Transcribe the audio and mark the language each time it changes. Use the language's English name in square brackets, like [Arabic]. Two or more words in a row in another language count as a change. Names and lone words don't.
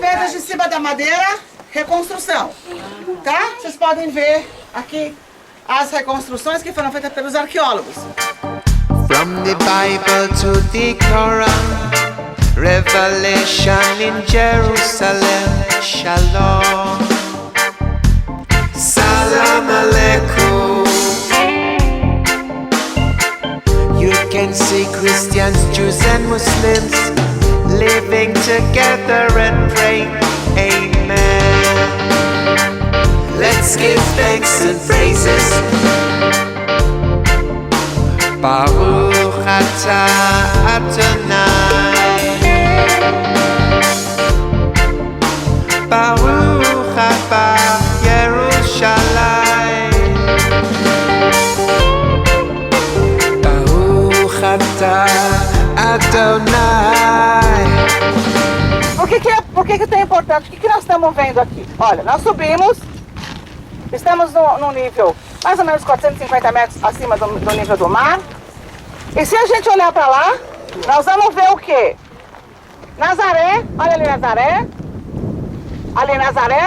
[Portuguese] pedras de cima da madeira, reconstrução, tá? Vocês podem ver aqui as reconstruções que foram feitas pelos arqueólogos. [English] From the Bible to the Quran, Revelation in Jerusalem, Shalom, [Arabic] Salam Aleikum. [English] You can see Christians, Jews and Muslims living together and praying, amen. Let's give thanks and praises. [Hebrew] ברוך אתה אדני, ברוך הבא ירושלים, ברוך אתה אדני. [Portuguese] Por que é tão importante? O que nós estamos vendo aqui? Olha, nós subimos, estamos no nível mais ou menos 450 metros acima do nível do mar. E se a gente olhar para lá, nós vamos ver o quê? Nazaré, olha ali Nazaré. Ali Nazaré.